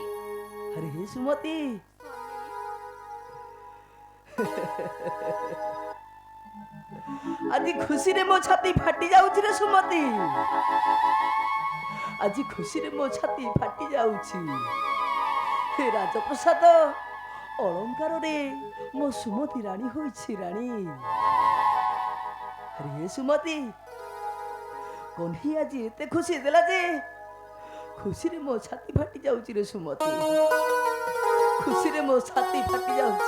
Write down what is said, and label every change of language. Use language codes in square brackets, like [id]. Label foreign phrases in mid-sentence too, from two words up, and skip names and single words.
[or] ଆରେ ହେ ସୁମତି, ଆଜି ଖୁସିରେ ମୋ ଛାତି ଫାଟି ଯାଉଛି ରେ ସୁମତି। ଆଜି ଖୁସିରେ ମୋ ଛାତି ଫାଟି ଯାଉଛି। ହେ ରାଜପ୍ରସାଦ ଅଳଙ୍କାର ରେ ମୋ ସୁମତି ରାଣୀ ହୋଇଛି ରାଣୀ। ଆରେ ହେ ସୁମତି କହ୍ନେଇ ଆଜ ଏତେ ଖୁସି ଦେଲା ଯେ ଖୁସି ରେ ମୋ ଛାତି ଫାଟି ଯାଉଛି ରେ ସୁମତି, ଖୁସି ରେ ମୋ ଛାତି ଫାଟି ଯାଉଛି।